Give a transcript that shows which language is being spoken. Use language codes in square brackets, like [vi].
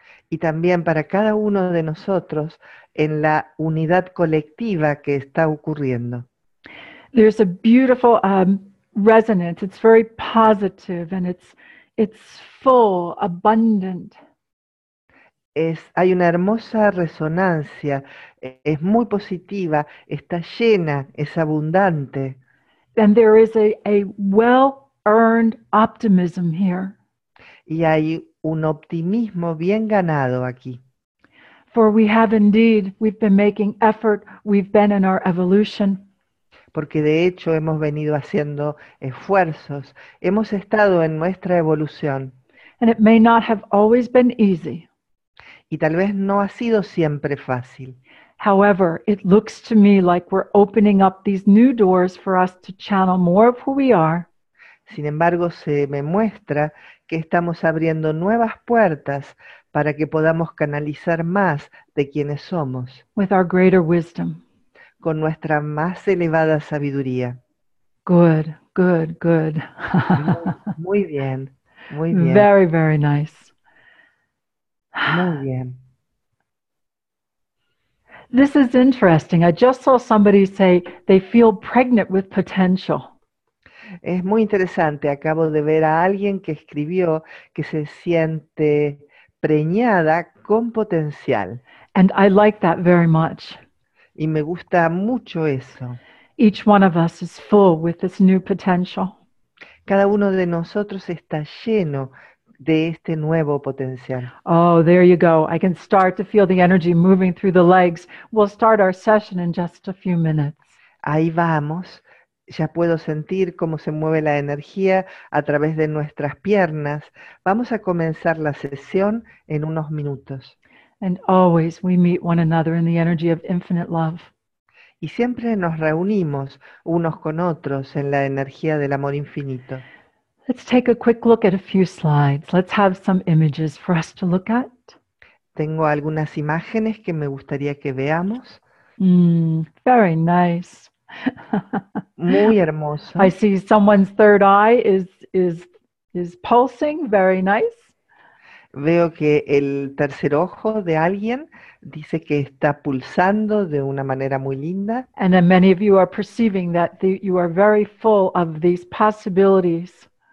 [es] y también para cada uno de nosotros en la unidad colectiva que está ocurriendo. [en] There's a beautiful resonance. It's very positive and it's full, abundant. [es] Hay una hermosa resonancia, es muy positiva, está llena, es abundante. [en] And there is a well-earned optimism here. [es] Y hay un optimismo bien ganado aquí. [en] For we've been making effort, we've been in our evolution. [es] Porque de hecho hemos venido haciendo esfuerzos, hemos estado en nuestra evolución. [en] And it may not have always been easy. [es] Y tal vez no ha sido siempre fácil. [en] However, it looks to me like we're opening up these new doors for us to channel more of who we are. [es] Sin embargo, se me muestra que estamos abriendo nuevas puertas para que podamos canalizar más de quienes somos, [en] With our greater wisdom. [es] con nuestra más elevada sabiduría. [en] Good, good, good. [es] Muy bien, muy bien, [en] Very, very nice. [es] muy bien. [en] This is interesting. I just saw somebody say they feel pregnant with potential. [es] Es muy interesante. Acabo de ver a alguien que escribió que se siente preñada con potencial. [en] And I like that very much. [es] Y me gusta mucho eso. [en] Each one of us is full with this new potential. [es] Cada uno de nosotros está lleno de este nuevo potencial. [en] Oh, there you go. I can start to feel the energy moving through the legs. We'll start our session in just a few minutes. [es] Ahí vamos. Ya puedo sentir cómo se mueve la energía a través de nuestras piernas. Vamos a comenzar la sesión en unos minutos. [en] And always we meet one another in the energy of infinite love. [es] Y siempre nos reunimos unos con otros en la energía del amor infinito. [en] Let's take a quick look at a few slides. Let's have some images for us to look at. [es] Tengo algunas imágenes que me gustaría que veamos. [en] Very nice. [es] Muy hermoso. [en] I see someone's third eye is pulsing. Very nice. [es] Veo que el tercer ojo de alguien dice que está pulsando de una manera muy linda. [en] And then many of you are perceiving that you are very full of these possibilities.